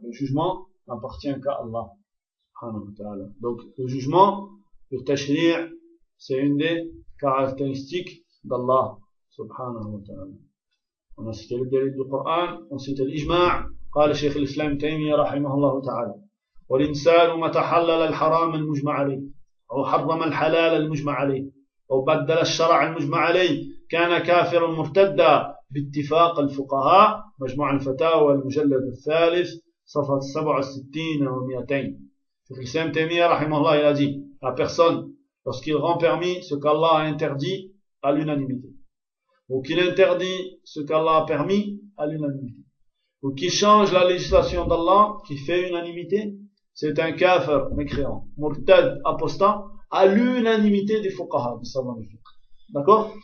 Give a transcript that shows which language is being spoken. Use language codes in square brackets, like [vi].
[fr] Le jugement n'appartient qu'à Allah, subhanahu wa ta'ala. Donc, le jugement, le tashri', c'est une des caractéristiques d'Allah, subhanahu wa ta'ala. On a cité le délit du Coran, on a cité l'ijma', [ar] قال الشيخ الإسلام تيمية رحمه الله تعالى. والإنسان ما تحلل الحرام المجمع عليه أو حرم الحلال المجمع عليه أو بدل الشرع المجمع عليه كان كافرا مرتدا باتفاق الفقهاء مجموع الفتاوى المجلد الثالث صفحة 67 و200. [fr] Le Saint Témir, rahimahullah, il a dit, la personne, lorsqu'il rend permis ce qu'Allah a interdit à l'unanimité, ou qu'il interdit ce qu'Allah a permis à l'unanimité, ou qu'il change la législation d'Allah, qui fait unanimité, C'est un kafir mécréant, murtad, apostat, à l'unanimité des fuqaha, des savants du fiqh. D'accord?